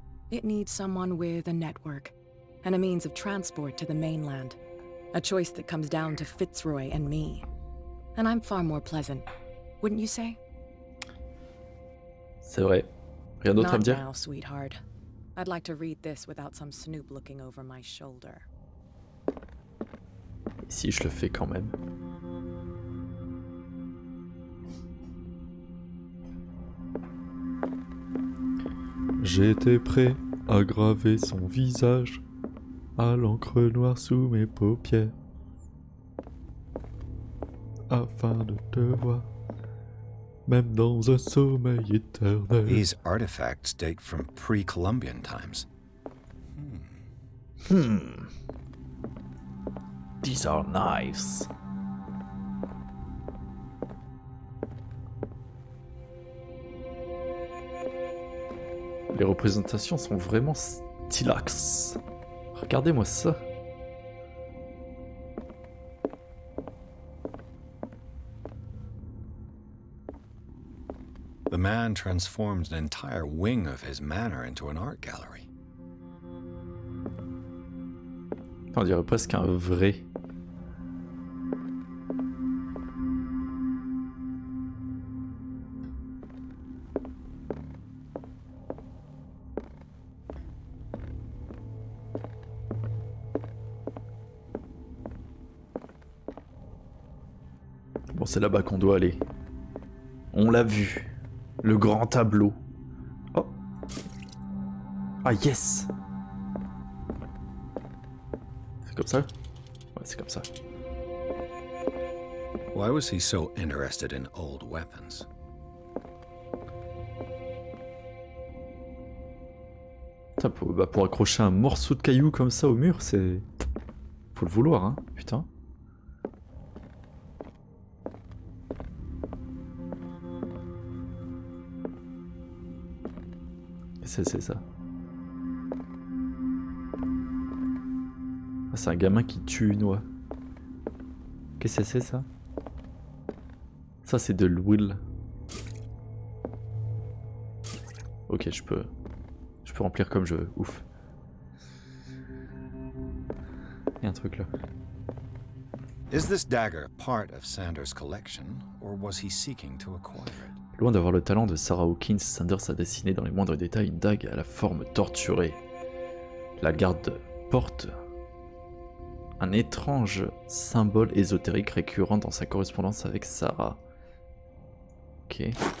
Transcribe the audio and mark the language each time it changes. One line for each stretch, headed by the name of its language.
English: It needs someone with a network, and a means of transport to the mainland. A choice that comes down to Fitzroy and me. And I'm far more pleasant, wouldn't you say?
French: C'est vrai. Rien d'autre à me
English: Not
French: dire?
English: now, sweetheart. I'd like to read this without some snoop looking over my shoulder.
French: Ici, je le fais quand même. J'étais prêt à graver son visage à l'encre noire sous mes paupières afin de te voir, même dans un sommeil éternel.
English: These artifacts date from pre-Columbian times. These are knives.
French: Les représentations sont vraiment stylax. Regardez-moi ça.
English: The man transformed an entire wing of his manor into an art gallery.
French: On dirait presque un vrai. Bon, c'est là-bas qu'on doit aller. On l'a vu. Le grand tableau. Oh. Ah yes. C'est comme ça? Ouais, c'est comme ça.
English: Why was he so interested in old weapons?
French: Putain, pour accrocher un morceau de caillou comme ça au mur, c'est... Faut le vouloir, hein, putain. C'est ça. Ah, c'est un gamin qui tue une oie. Qu'est-ce que c'est ça? Ça c'est de l'huile. Ok, je peux remplir comme je veux. Ouf. Il y a un truc là.
English: Is this dagger part of Sanders' collection, or was he seeking to acquire it?
French: Loin d'avoir le talent de Sarah Hawkins, Sanders a dessiné dans les moindres détails une dague à la forme torturée. La garde porte un étrange symbole ésotérique récurrent dans sa correspondance avec Sarah. Ok.